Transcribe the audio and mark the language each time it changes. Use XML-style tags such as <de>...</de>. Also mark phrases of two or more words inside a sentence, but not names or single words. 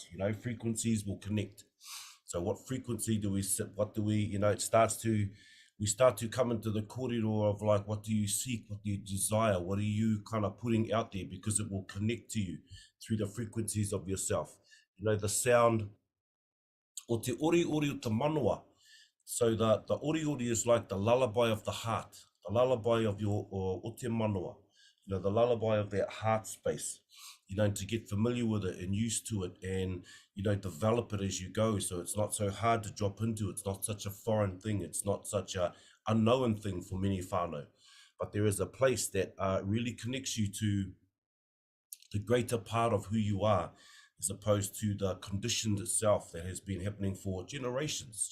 <en>Frequencies will connect. So what frequency do we sit? What do we, we start to come into the corridor of like, what do you seek? What do you desire? What are you kind of putting out there? Because it will connect to you through the frequencies of yourself. The sound,</en> <mi>o te ori ori o te manoa.</mi> <en>So the</en> <mi>ori ori</mi> <en>is like the lullaby of the heart, the lullaby of your,</en> <mi>o te manoa,</mi> <en>the lullaby of that heart space, to get familiar with it and used to it, and, develop it as you go. So it's not so hard to drop into. It's not such a foreign thing. It's not such a unknown thing for many whānau, but there is a place that really connects you to the greater part of who you are, as opposed to the condition itself that has been happening for generations.</en>